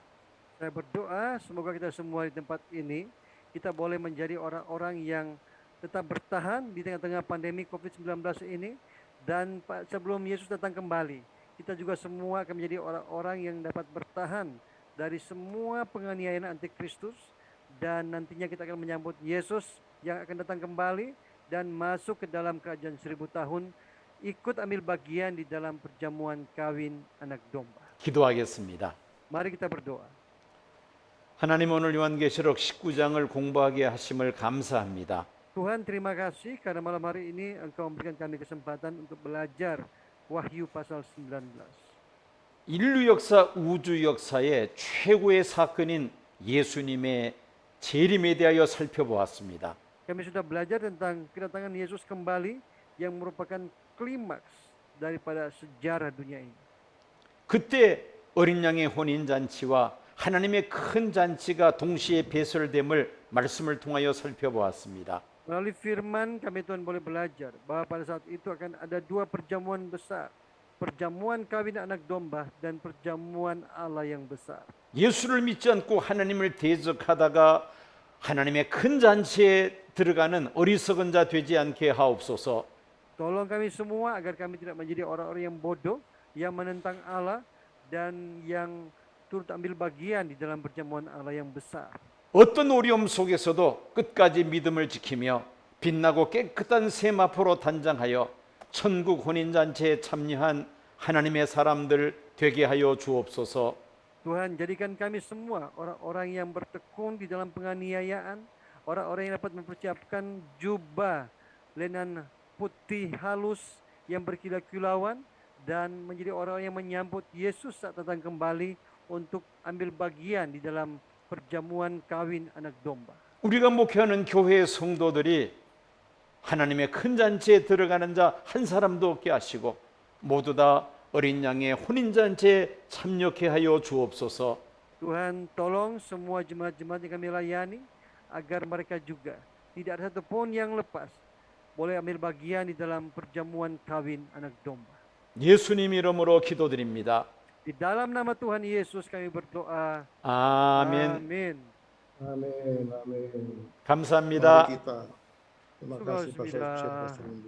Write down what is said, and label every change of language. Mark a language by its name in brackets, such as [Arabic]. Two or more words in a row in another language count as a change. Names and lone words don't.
[Indonesian] Saya berdoa semoga kita semua di tempat ini kita boleh menjadi orang-orang yang tetap bertahan di tengah-tengah pandemi COVID-19 ini, dan sebelum Yesus datang kembali, kita juga semua akan menjadi orang-orang yang dapat bertahan dari semua penganiayaan antikristus, dan nantinya kita akan menyambut Yesus yang akan datang kembali dan masuk ke dalam kerajaan 1000 tahun, ikut ambil bagian di dalam perjamuan kawin anak domba. [Korean] 기도하겠습니다. [Indonesian] Mari kita berdoa. [Korean] 하나님, 오늘 요한계시록 19장을 공부하게 하심을 감사합니다. [Indonesian] Tuhan, terima kasih karena malam hari ini Engkau memberikan kami kesempatan untuk belajar Wahyu pasal 19. [Korean] 인류 역사, 우주 역사의 최고의 사건인 예수님의 재림에 대하여 살펴보았습니다. [Indonesian] Kami sudah belajar tentang kedatangan Yesus kembali yang merupakan klimaks daripada sejarah dunia ini. [Korean] 그때 어린 양의 혼인 잔치와 하나님의 큰 잔치가 동시에 배설됨을 말씀을 통하여 살펴보았습니다. [Indonesian] Melalui firman kami Tuhan boleh belajar bahwa pada saat itu akan ada dua perjamuan besar. Perjamuan kawin anak domba dan perjamuan Allah yang besar. [Korean] 예수를 믿지 않고 하나님을 대적하다가 하나님의 큰 잔치에 들어가는 어리석은 자 되지 않게 하옵소서. [Indonesian] Tolong kami semua agar kami tidak menjadi orang-orang yang bodoh, yang menentang Allah dan yang turut ambil bagian di dalam perjamuan Allah yang besar. [Korean] 어떤 어려움 속에서도 끝까지 믿음을 지키며 빛나고 깨끗한 세마포로 단장하여 천국 혼인잔치에 참여한 하나님의 사람들 되게 하여 주옵소서. [Indonesian] Tuhan, jadikan kami semua orang-orang yang bertekun di dalam penganiayaan, orang-orang yang dapat mempersiapkan jubah lenan putih halus yang berkilau-kilauan, dan menjadi orang yang menyambut Yesus saat datang kembali untuk ambil bagian di dalam perjamuan kawin anak domba. [Korean] 우리가 목회하는 교회의 성도들이 하나님의 큰 잔치에 들어가는 자 한 사람도 없게 하시고 모두 다 어린 양의 혼인 잔치에 참여케 하여 주옵소서. [Indonesian] Tuhan, tolong semua jemaat-jemaat yang kami layani agar mereka juga tidak ada satupun yang lepas boleh ambil bagian di dalam perjamuan kawin anak domba. [Korean] 예수님 이름으로 기도드립니다. [Indonesian] Di dalam nama Tuhan Yesus kami berdoa. [Korean] 아멘. [Indonesian] Amin. Amin, amin. [Korean] 감사합니다. [Indonesian] Mari kita. Terima kasih Pastor [Korean] 수고하셨습니다. [Indonesian] Richard, Pastor Windu.